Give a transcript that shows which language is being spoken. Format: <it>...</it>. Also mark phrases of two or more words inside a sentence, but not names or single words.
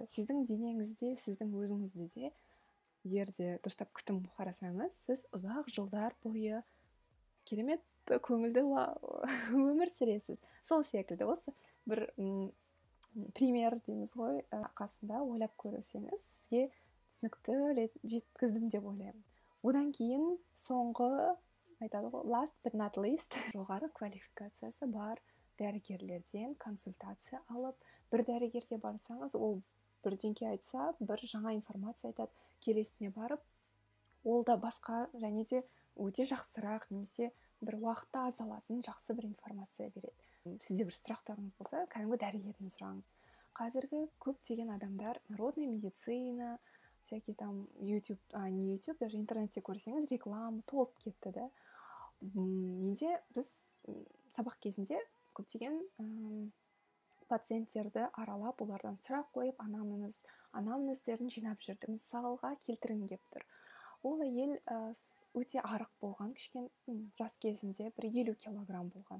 <kk>Сіздің денеңізде, сіздің өзіңізде де, егерде дұрыстап күтім қарасаңыз, сіз ұзақ жылдар бойы керемет көңілді өмір сүресіз. Сол секілді осы бір пример дейміз ғой, арқасында ойлап көрсеңіз, сізге түсінікті жеткіздім деп ойлаймын. Одан кейін соңғы, айтады ғой,</kk> <en>last but not least,</en> <kk>жоғары квалификациясы бар дәрігерлерден консультация алып, бір дәрігерге барсаңыз, ол бірдеңке айтса, бір жаңа информация айтады, келесіне барып, ол да басқа және де өте жақсырақ, немесе бір уақытта аз алатын жақсы бір информация береді. Сізде бір сұрақтарыңыз болса, кәдімгі дәрігерден сұраңыз. Қазіргі көптеген адамдар</kk> <ru>народная медицина, всякие YouTube, даже</ru> <kk>интернетте көрсеңіз, реклама толып кетті да. Менде біз сабақ кезінде көптеген пациенттерді аралап, олардан сұрақ қойып, анамнездерін жинап жүрдік. Мысалға келтіргім келіп тұр. ол әйел өте арық болған, жас кезінде бір 50 килограмм болған.</kk>